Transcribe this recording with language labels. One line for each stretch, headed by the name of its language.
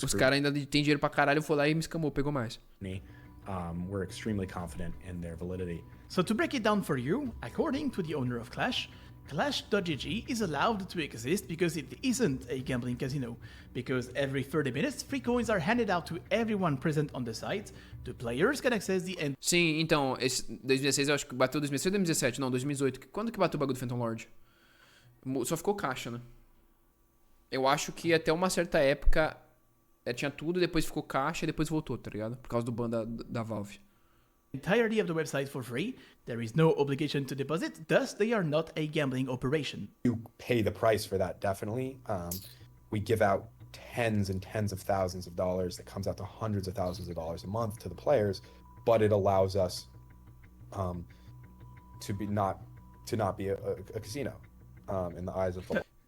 Portuguese: Os caras ainda têm dinheiro pra caralho, eu fui lá e me escamou, pegou mais.
English: We're extremely confident in their validity. So to break it down for you, according to the owner of Clash, Clash.gg is allowed to exist because it isn't a gambling casino. Because every 30 minutes, free coins are handed out to everyone present on the site. The players can access the end.
Portuguese: Sim, então, esse 2016 eu acho que bateu 2016 ou 2017? Não, 2018. Quando que bateu o bagulho do Phantom Lord? Só ficou caixa, né? Eu acho que até uma certa época tinha tudo, depois ficou caixa e depois voltou, tá ligado? Por causa do ban da Valve.
English: Entirety of the website for free. There is no obligation to deposit, thus they are not a gambling operation. You pay the price for that, definitely. We give out tens and tens of thousands of dollars that comes out to hundreds of thousands of dollars a month to the players, but it allows us to not be a casino in the eyes of the